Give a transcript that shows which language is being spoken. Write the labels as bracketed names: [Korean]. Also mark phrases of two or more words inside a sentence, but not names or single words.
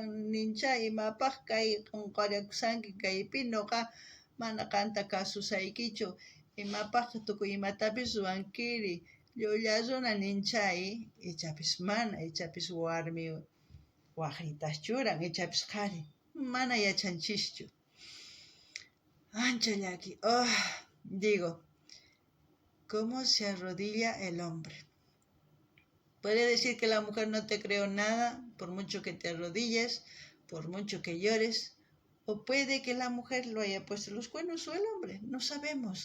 [Quechua] ninchay imapaq kay qunqarakusanki kaypi ñuqa mana qanta kasusaykichu imapaq tukuy imatapis ruwankiri llulla runa ninchay ichapis mana ichapis warmi waqritas churan ichapis qhari mana yachanchischu ancha llaki [Spanish] digo ¿cómo se arrodilla el hombre? Puede decir que la mujer no te creó nada, por mucho que te arrodilles, por mucho que llores, o puede que la mujer lo haya puesto los cuernos o el hombre, no sabemos.